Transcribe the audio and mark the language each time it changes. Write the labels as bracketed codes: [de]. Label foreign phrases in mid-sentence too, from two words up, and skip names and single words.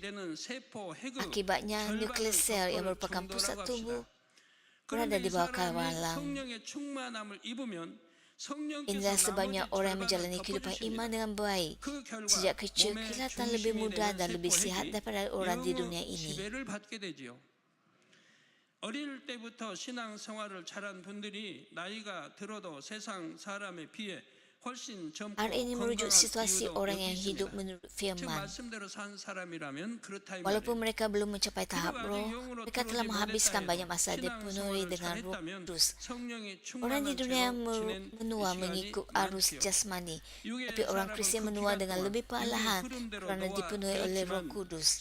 [ms] Akibatnya nukleus sel yang merupakan pusat tubuh berada di bawah kawalan. Inilah sebabnya orang yang menjalani kehidupan iman dengan baik sejak kecil kelihatan lebih mudah dan lebih sihat daripada orang di dunia ini. [ko] 어릴 때부터 신앙생활을 잘한 분들이 나이가 들어도 세상 사람에 비해 훨씬 젊고 [ms] Hal ini merujuk situasi orang yang hidup menurut firman. Walaupun mereka belum mencapai tahap roh, mereka telah menghabiskan banyak masa dipenuhi dengan Roh Kudus. Orang di dunia menua mengikut arus jasmani, tapi orang Kristian menua dengan lebih perlahan kerana dipenuhi oleh Roh Kudus.